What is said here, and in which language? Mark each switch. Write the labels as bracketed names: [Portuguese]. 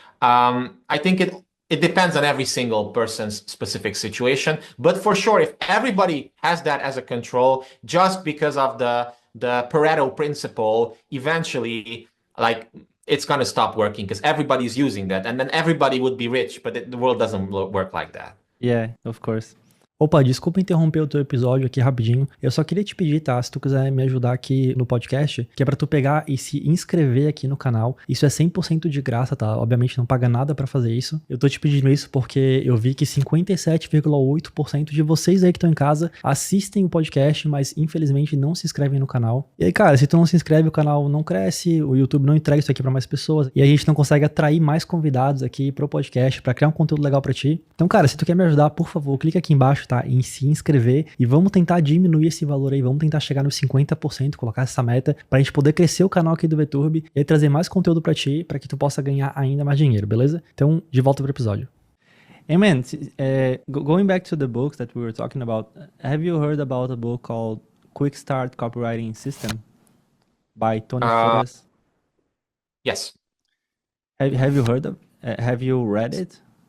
[English] I think it depends on every single person's specific situation, but for sure, if everybody has that as a control, just because of the Pareto principle, eventually, like it's gonna stop working because everybody's using that, and then everybody would be rich, but the world doesn't work like that. Yeah, of course. [Portuguese] Opa, desculpa interromper o teu episódio aqui rapidinho. Eu só queria te pedir, tá? Se tu quiser me ajudar aqui no podcast, que é pra tu pegar e se inscrever aqui no canal. Isso é 100% de graça, tá? Obviamente não paga nada pra fazer isso. Eu tô te pedindo isso porque eu vi que 57,8% de vocês aí que estão em casa assistem o podcast, mas infelizmente não se inscrevem no canal. E aí, cara, se tu não se inscreve, o canal não cresce, o YouTube não entrega isso aqui pra mais pessoas e a gente não consegue atrair mais convidados aqui pro podcast pra criar um conteúdo legal pra ti. Então, cara, se tu quer me ajudar, por favor, clica aqui embaixo, tá? Em se inscrever e vamos tentar diminuir esse valor aí, vamos tentar chegar nos 50%, colocar essa meta pra gente poder crescer o canal aqui do VTurb e aí trazer mais conteúdo pra ti, pra que tu possa ganhar ainda mais dinheiro, beleza? Então, de volta pro episódio. [English] Hey man, going back to the books that we were talking about, have you heard about a book called Quick Start Copywriting System by Tony Flores? Yes. Have you heard of? Have you read it?